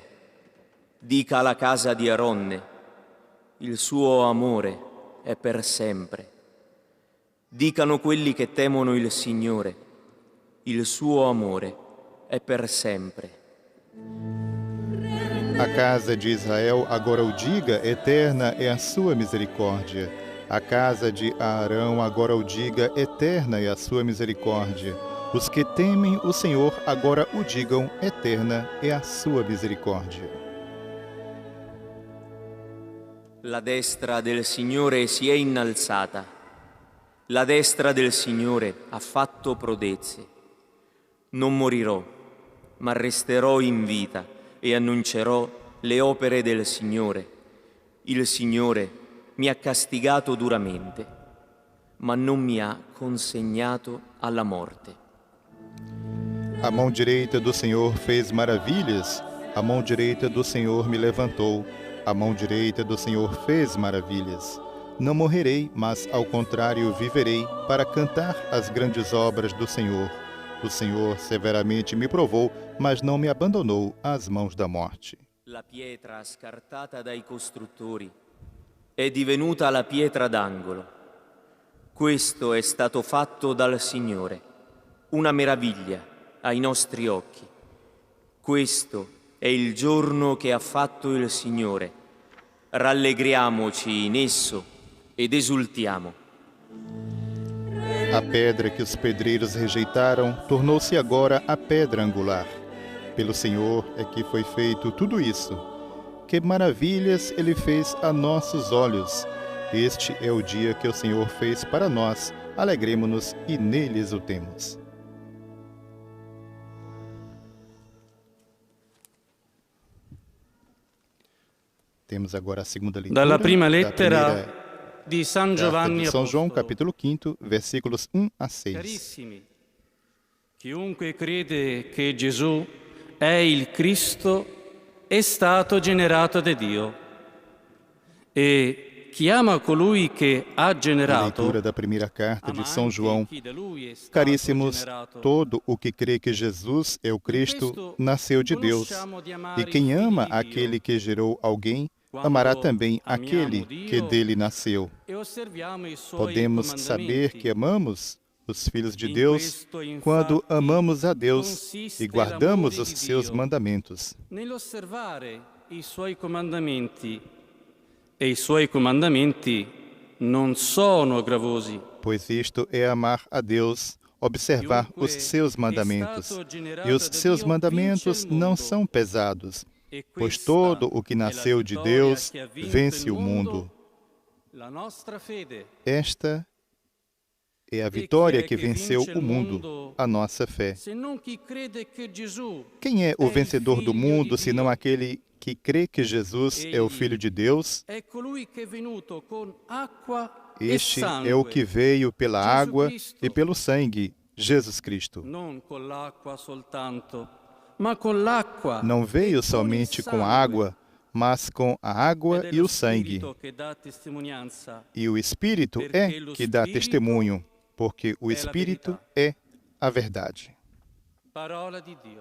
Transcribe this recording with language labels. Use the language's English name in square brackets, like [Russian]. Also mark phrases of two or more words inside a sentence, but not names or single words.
[Italian] Dica alla casa di Aronne, il suo amore è per sempre. Dicano quelli che temono il Signore, il suo amore è per sempre. [Portuguese] A casa de Israel agora o diga, eterna é a sua misericórdia. A casa de Arão agora o diga, eterna é a sua misericórdia. Os que temem o Senhor agora o digam, eterna é a sua misericórdia. [Italian] La destra del Signore si è innalzata, la destra del Signore ha fatto prodezze. Non morirò, ma resterò in vita e annuncerò le opere del Signore. Il Signore mi ha castigato duramente, ma non mi ha consegnato alla morte. [Portuguese] A mão direita do Senhor fez maravilhas, a mão direita do Senhor me levantou, a mão direita do Senhor fez maravilhas. Não morrerei, mas ao contrário viverei para cantar as grandes obras do Senhor. O Senhor severamente me provou, mas não me abandonou às mãos da morte. [Italian] La pietra scartata dai costruttori è divenuta la pietra d'angolo. Questo è stato fatto dal Signore, una meraviglia ai nostri occhi. Questo è il giorno che ha fatto il Signore. Rallegriamoci in esso ed esultiamo. [Portuguese] A pedra que os pedreiros rejeitaram tornou-se agora a pedra angular. Pelo Senhor é que foi feito tudo isso. Que maravilhas Ele fez a nossos olhos. Este é o dia que o Senhor fez para nós. Alegremo-nos e nele exultemos. Temos agora a segunda leitura. [Italian] Dalla prima da lettera [Portuguese] primeira [Italian] di San [Portuguese] carta [Italian] Giovanni [Portuguese] de São João, [Italian] Apostolo. [Portuguese] capítulo 5, versículos 1 a 6. [Italian] Carissimi, chiunque crede che Gesù è il Cristo è stato generato da Dio. E chi ama colui che ha [Portuguese] A [Italian] generato, [Portuguese] leitura da primeira carta de [Italian] ama [Portuguese] São [Italian] anche [Portuguese] João. [Italian] chi da lui è stato [Portuguese] Caríssimos, [Italian] generato. [Portuguese] todo o que crê que Jesus é o Cristo [Italian] Questo [Portuguese] nasceu de Deus. [Italian] conosciamo di amare [Portuguese] E quem [Italian] il Figlio [Portuguese] ama [Italian] di Dio, [Portuguese] aquele que gerou alguém, [Italian] quando [Portuguese] amará também [Italian] amiamo [Portuguese] aquele [Italian] Dio [Portuguese] que dele nasceu. [Italian] e osserviamo i suoi [Portuguese] Podemos saber [Italian] comandamenti. [Portuguese] que amamos os filhos de [Italian] In [Portuguese] Deus [Italian] questo, infatti, [Portuguese] quando amamos a Deus [Italian] consiste [Portuguese] e guardamos [Italian] l'amore [Portuguese] os [Italian] di [Portuguese] seus [Italian] Dio. [Portuguese] mandamentos. [Italian] Nell'osservare i suoi comandamenti, e i suoi comandamenti non sono gravosi. [Portuguese] Pois isto é amar a Deus, observar os seus mandamentos. E os seus mandamentos não são pesados, [Italian] E [Portuguese] pois [Italian] questa [Portuguese] todo o que [Italian] è la [Portuguese] nasceu de [Italian] vittoria [Portuguese] Deus [Italian] che ha vinto [Portuguese] vence [Italian] il [Portuguese] o mundo. [Italian] La nostra fede. [Portuguese] Esta é a vitória que venceu o mundo, a nossa fé. [Italian] Se non chi crede che Gesù [Portuguese] Quem é o vencedor do mundo, senão aquele que crê que Jesus é o Filho de Deus? [Italian] è colui che è venuto con acqua e [Portuguese] Este [Italian] sangue, [Portuguese] é o que veio pela Jesus água Cristo. e pelo sangue, Jesus Cristo. [Italian] non con l'acqua soltanto, ma con l'acqua. [Portuguese] Não veio somente com a água, mas com a água [Italian] Ed è [Portuguese] e [Italian] lo [Portuguese] o sangue. [Italian] Spirito che dà testimonianza. [Portuguese] E o Espírito é que dá testemunho, porque o Espírito é a verdade. [Italian] Parola di Dio.